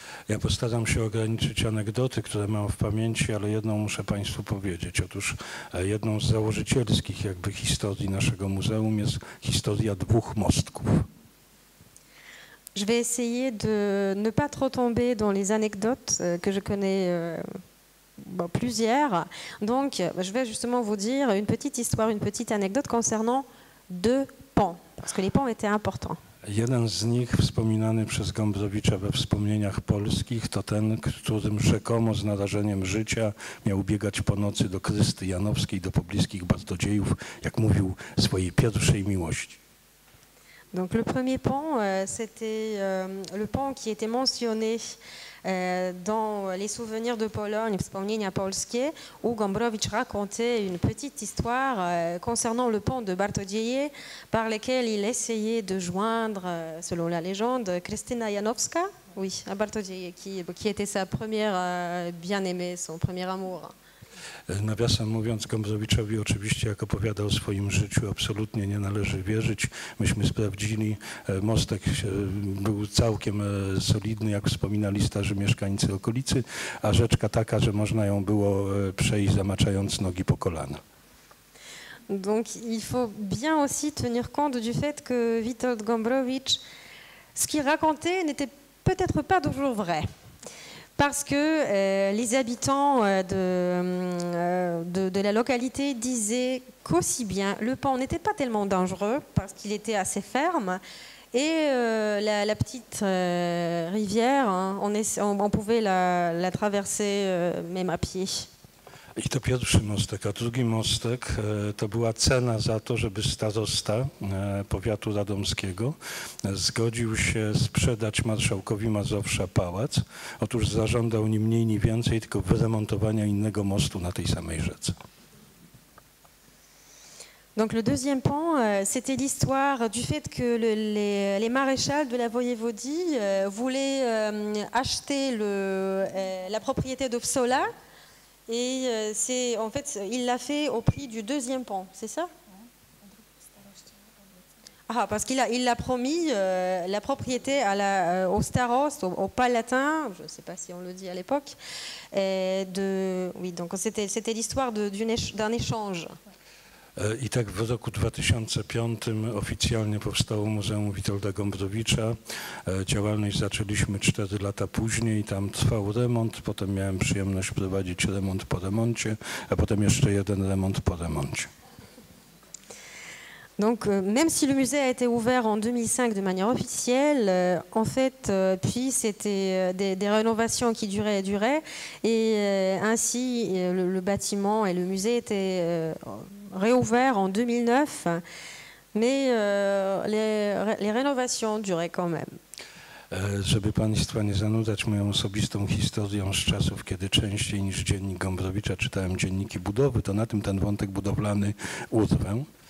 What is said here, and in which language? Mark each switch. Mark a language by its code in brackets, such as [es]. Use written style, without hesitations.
[pl] Ja postaram się ograniczyć anegdoty, które mam w pamięci, ale jedną muszę Państwu powiedzieć. Otóż jedną z założycielskich jakby historii naszego muzeum jest historia dwóch mostków. [fr] Je vais essayer de ne pas trop tomber dans les anecdotes que je connais plusieurs. Donc, je vais justement vous dire une petite histoire, une petite anecdote concernant deux ponts, parce que les ponts étaient importants. [pl] Jeden z nich, wspominany przez Gombrowicza we wspomnieniach polskich, to ten, którym rzekomo z narażeniem życia miał biegać po nocy do Krysty Janowskiej, do pobliskich Bartodziejów, jak mówił, swojej pierwszej miłości. [fr] Donc le premier pont, c'était le pont qui était mentionné dans les souvenirs de Pologne, wspomnienia polskie, où Gombrowicz racontait une petite histoire concernant le pont de Bartodzieje, par lequel il essayait de joindre, selon la légende, Krystyna Janowska, oui, à Bartodzieje, qui était sa première bien-aimée, son premier amour. [pl] Nawiasem mówiąc, Gombrowiczowi oczywiście, jak opowiadał o swoim życiu, absolutnie nie należy wierzyć. Myśmy sprawdzili, mostek był całkiem solidny, jak wspominali starzy mieszkańcy okolicy, a rzeczka taka, że można ją było przejść zamaczając nogi po kolana. [fr] Donc il faut bien aussi tenir compte du fait que Witold Gombrowicz, ce qu'il racontait n'était peut-être pas toujours vrai. Parce que les habitants de la localité disaient qu'aussi bien le pont n'était pas tellement dangereux parce qu'il était assez ferme et la petite rivière, hein, on pouvait la traverser même à pied. [pl] I to pierwszy mostek, a drugi mostek to była cena za to, żeby starosta powiatu radomskiego zgodził się sprzedać marszałkowi Mazowsza pałac. Otóż zażądał ni mniej, ni więcej, tylko wyremontowania innego mostu na tej samej rzece. [fr] Donc le deuxième pont, c'était l'histoire du fait que les maréchals de la voïvodie voulaient acheter la propriété d'Opsola. Et en fait, il l'a fait au prix du deuxième pont, c'est ça? Ah, parce qu'il a promis la propriété au starost, au palatin, je ne sais pas si on le dit à l'époque. Oui, donc c'était l'histoire d'un échange. [pl] I tak w roku 2005 oficjalnie powstało Muzeum Witolda Gombrowicza. Działalność zaczęliśmy 4 lata później, tam trwał remont, potem miałem przyjemność prowadzić remont po remoncie, a potem jeszcze jeden remont po remoncie. [fr] Donc, même si le musée a été ouvert en 2005 de manière officielle, en fait, puis c'était des rénovations qui duraient et duraient, et ainsi le bâtiment et le musée étaient réouverts en 2009, mais les rénovations duraient quand même. [pl] Żeby Państwa nie zanudzać moją osobistą historią z czasów, kiedy częściej niż dziennik Gombrowicza czytałem dzienniki budowy, to na tym ten wątek budowlany urwę.